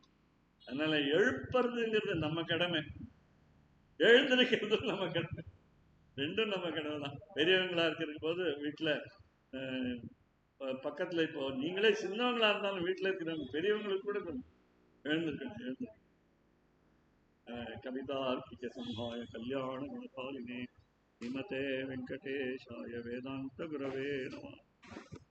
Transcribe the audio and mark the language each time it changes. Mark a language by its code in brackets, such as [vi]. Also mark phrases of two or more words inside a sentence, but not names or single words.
[ta] அதனால எழுப்புறதுங்கிறது நம்ம கடமை, எழுந்திருக்கிறது நம்ம கடமை, ரெண்டும் நம்ம கடமை தான். பெரியவங்களா இருக்கிற போது வீட்டுல பக்கத்துல, இப்போ நீங்களே சின்னவங்களா இருந்தாலும் வீட்டுல இருக்கிறவங்க பெரியவங்களுக்கு கூட எழுந்திருக்கணும். [sa] कवितार्किक संहाय कल्याण गुणपालिने श्रीमते वेंकटेशाय वेदांत गुरवे नमः।